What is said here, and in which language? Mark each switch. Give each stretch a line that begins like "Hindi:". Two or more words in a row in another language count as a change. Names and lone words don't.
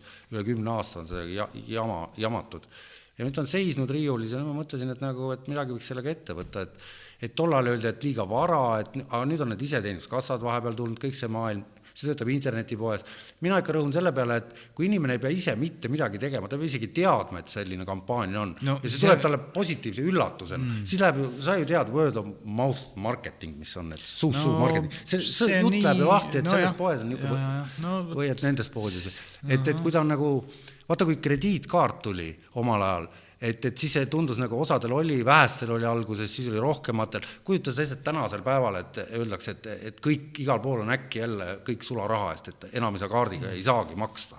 Estonian: Üle 10 aasta on see jamatud. Ja nüüd on seisnud riiulis ja ma mõtlesin, et midagi võiks sellega ette võtta, et tollal öeldi, et liiga vara, aga nüüd on need iseteenuskassad vahepeal tulnud, kõik see maailm, see töötab internetipoes. Mina ikka rõhun selle peale, et kui inimene ei pea ise mitte midagi tegema, ta peab isegi teadma, et selline kampaania on. Ja see tuleb talle positiivse üllatusena. Siis läheb ju, sa ju tead
English: word of mouth marketing,
Estonian: mis on, et suu marketing. See jutt läheb ju lahti, et selles poes on niisugune või et nendes poodis. Et kui ta on nagu, vaata kui krediitkaart tuli omal ajal, et siis see tundus nagu osadel oli, vähestel oli alguses, siis oli rohkematel. Kujutas lihtsalt tänasel päeval, et öeldakse, et kõik igal pool on äkki jälle kõik sularaha eest, et enam ei saa kaardiga, ei saagi maksta.